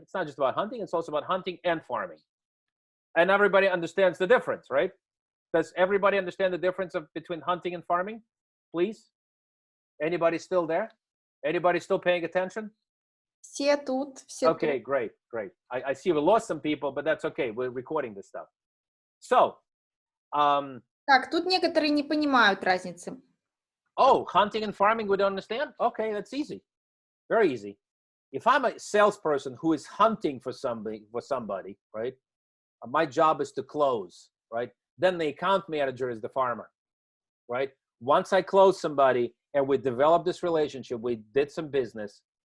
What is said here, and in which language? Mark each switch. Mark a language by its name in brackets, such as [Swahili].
[English] It's not just about hunting, it's also about hunting and farming. And everybody understands the difference, right? Does everybody understand the difference between hunting and farming? Please? Anybody still there? Anybody still paying attention? [Russian] Все тут, все [English] Okay, [Russian] тут. [English] great, great. I see we lost some people, but that's okay. We're recording this stuff. So, [Russian] Так, тут некоторые не понимают разницы. [English] oh, hunting and farming, we don't understand? Okay, that's easy. Very easy. If I'm a salesperson who is hunting for somebody, right? My job is to close, right? Then the account manager is the farmer, right? Once I close somebody and we develop this relationship, we did some business.